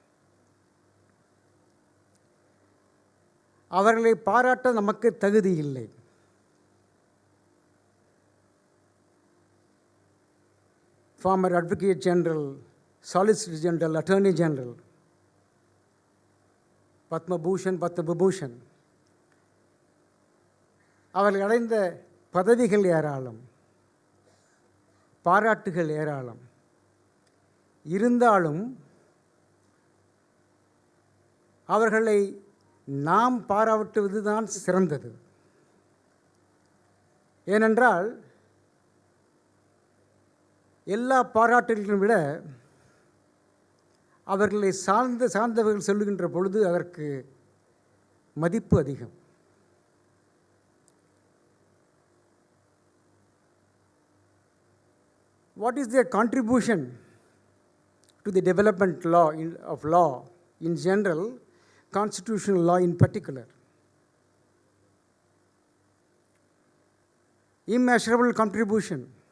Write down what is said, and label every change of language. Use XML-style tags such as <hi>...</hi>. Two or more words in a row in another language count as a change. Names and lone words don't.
<ta>அவர்களை பாராட்ட நமக்கு தகுதி இல்லை.</ta> <en>Former Advocate General, Solicitor General, Attorney General, Padma Vibhushan</en> <ta>அவர்கள் அடைந்த பதவிகள் ஏராளம், பாராட்டுகள் ஏராளம். இருந்தாலும் அவர்களை நாம் பாராட்டுவதுதான் சிறந்தது. ஏனென்றால் எல்லா பாராட்டுகளையும் விட அவர்களை சார்ந்தவர்கள் சொல்லுகின்ற பொழுது அதற்கு மதிப்பு அதிகம்.</ta> <en>What is their contribution to the development of law in general, constitutional law in particular? Immeasurable contribution.</en>